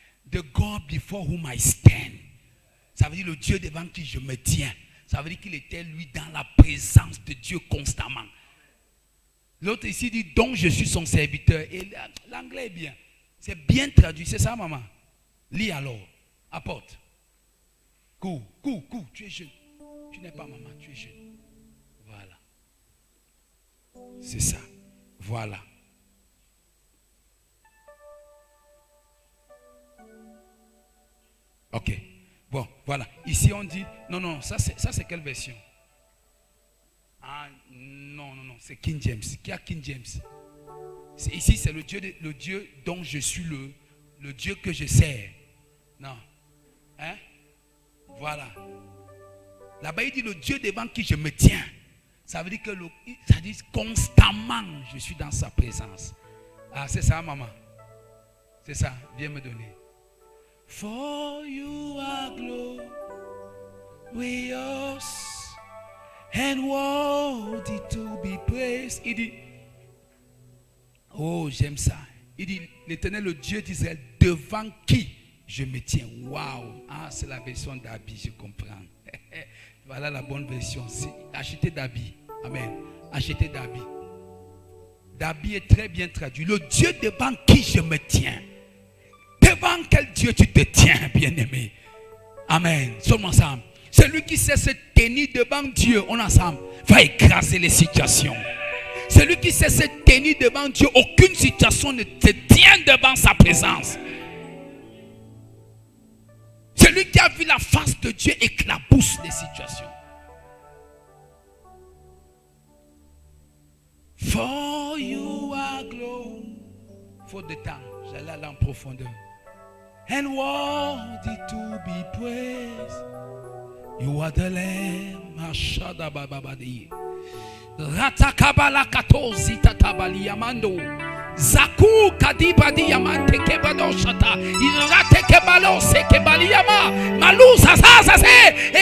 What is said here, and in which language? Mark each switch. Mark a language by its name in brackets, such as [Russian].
[English] The God before whom I stand. [French] Ça veut dire le Dieu devant qui je me tiens. Ça veut dire qu'il était, lui, dans la présence de Dieu constamment. L'autre ici dit, donc je suis son serviteur. Et l'anglais est bien. C'est bien traduit. C'est ça, maman? Lis alors. Apporte. Cours. Tu es jeune. Tu n'es pas maman, tu es jeune. Voilà. C'est ça. Voilà. Ok. Bon, voilà. Ici on dit, non, ça c'est quelle version? Ah, non, c'est King James. Qui a King James? Ici c'est le Dieu dont je suis le Dieu que je sers. Non. Hein? Voilà. Là-bas, il dit le Dieu devant qui je me tiens. Ça veut dire que ça dit constamment, je suis dans sa présence. Ah, c'est ça, maman. C'est ça. Viens me donner. [English] For you are glorious and worthy to be praised. [French] Il dit, oh, j'aime ça. Il dit, l'Éternel, le Dieu d'Israël, devant qui je me tiens. Waouh. Ah, c'est la version d'Abi, je comprends. Voilà la bonne version. Achetez d'Abi. Amen. Achetez d'Abi. D'Abi est très bien traduit. Le Dieu devant qui je me tiens. Devant quel Dieu tu te tiens, bien-aimé? Amen. Sommes ensemble. Celui qui sait se tenir devant Dieu, on ensemble, va écraser les situations. Celui qui sait se tenir devant Dieu, aucune situation ne te tient devant sa présence. Celui qui a vu la face de Dieu éclabousse les situations. [English] For you are glory. [French] Faute de temps, j'allais aller en profondeur. [English] And worthy to be praised. You are the Lamb. Ashada bababadi. Ratakabala katozi tatabali yamando. Zaku kadibadi yamante kebado shata. Irate kebalo se kebali yama. Malusa sasa se.